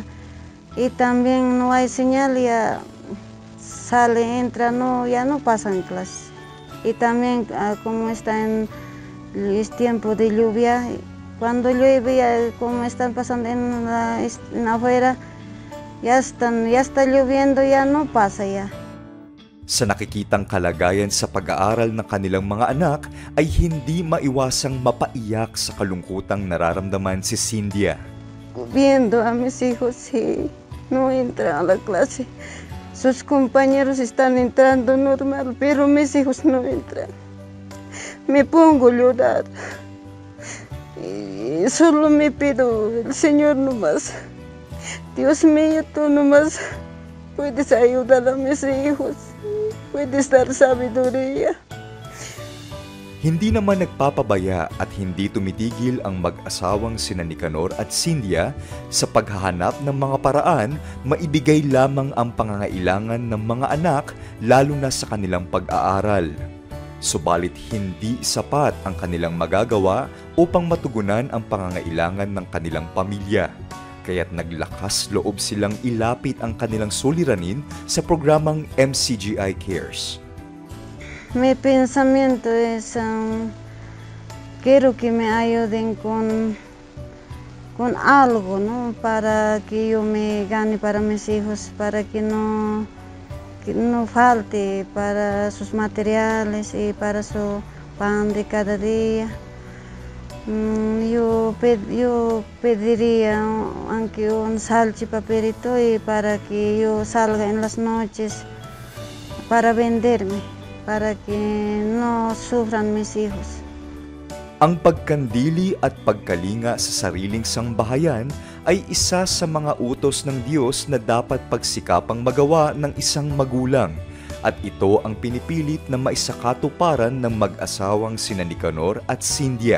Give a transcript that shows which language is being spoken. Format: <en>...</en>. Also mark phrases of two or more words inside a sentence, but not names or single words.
<es>Y también no hay señal, ya sale, entra, no, ya no pasan clases. Y también como está en es tiempo de lluvia, cuando llueve, ya, como están pasando en afuera, ya está lloviendo, ya no pasa ya.</es> <tl>Sa nakikitang kalagayan sa pag-aaral ng kanilang mga anak ay hindi maiwasang mapaiyak sa kalungkutang nararamdaman si Cynthia.</tl> <es>Viendo a mis hijos y no entran a la clase. Sus compañeros están entrando normal, pero mis hijos no entran. Me pongo a llorar. Y solo me pido el Señor nomás. Dios mío, tú nomás puedes ayudar a mis hijos. Puedes dar sabiduría.</es> <tl>Hindi naman nagpapabaya at hindi tumitigil ang mag-asawang sina Nicanor at Cynthia sa paghahanap ng mga paraan maibigay lamang ang pangangailangan ng mga anak lalo na sa kanilang pag-aaral. Subalit hindi sapat ang kanilang magagawa upang matugunan ang pangangailangan ng kanilang pamilya. Kaya't naglakas loob silang ilapit ang kanilang suliranin sa programang MCGI Cares.</tl> <es>Mi pensamiento es, quiero que me ayuden con algo, ¿no? Para que yo me gane para mis hijos, para que no falte para sus materiales y para su pan de cada día. Yo pediría aunque un salchipaperito y para que yo salga en las noches para venderme, para que no sufran mis hijos.</es> <tl>Ang pagkandili at pagkalinga sa sariling sangbahayan ay isa sa mga utos ng Diyos na dapat pagsikapang magawa ng isang magulang. At ito ang pinipilit na maisakatuparan ng mag-asawang sina Nicanor at Cynthia.</tl>